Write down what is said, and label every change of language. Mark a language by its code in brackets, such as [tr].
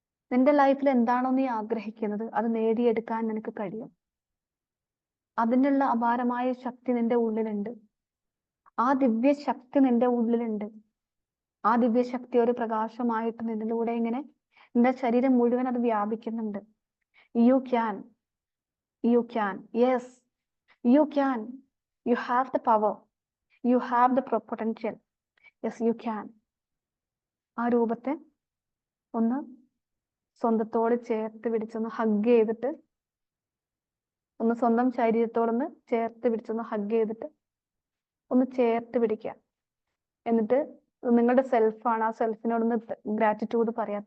[ml] നിന്റെ ലൈഫിൽ എന്താണോ നീ ആഗ്രഹിക്കുന്നത് അത് നേടിയെടുക്കാൻ നിനക്ക് കഴിയും. അതിനുള്ള അപാരമായ ശക്തി നിന്റെ ഉള്ളിലുണ്ട്. ആ ദിവ്യ ശക്തി നിന്റെ ഉള്ളിലുണ്ട്. ആ ദിവ്യ ശക്തി ഒരു പ്രകാശമായിട്ട് നിന്നിലൂടെ ഇങ്ങനെ നിന്റെ ശരീരം മുഴുവൻ അത് വ്യാപിക്കുന്നുണ്ട്. [en] You can, you can, yes you can, you have the power, you have the potential, yes you can. [ml] ആ രൂപത്തെ ഒന്ന് സ്വന്തത്തോട് ചേർത്ത് പിടിച്ചൊന്ന് ഹഗ് ചെയ്തിട്ട്, ഒന്ന് സ്വന്തം ശരീരത്തോടൊന്ന് ചേർത്ത് പിടിച്ചൊന്ന് ഹഗ് ചെയ്തിട്ട് ഒന്ന് ചേർത്ത് പിടിക്കുക. എന്നിട്ട് നിങ്ങളുടെ സെൽഫാണ്. ആ സെൽഫിനോടൊന്ന് ഗ്രാറ്റിറ്റ്യൂഡ് പറയാം.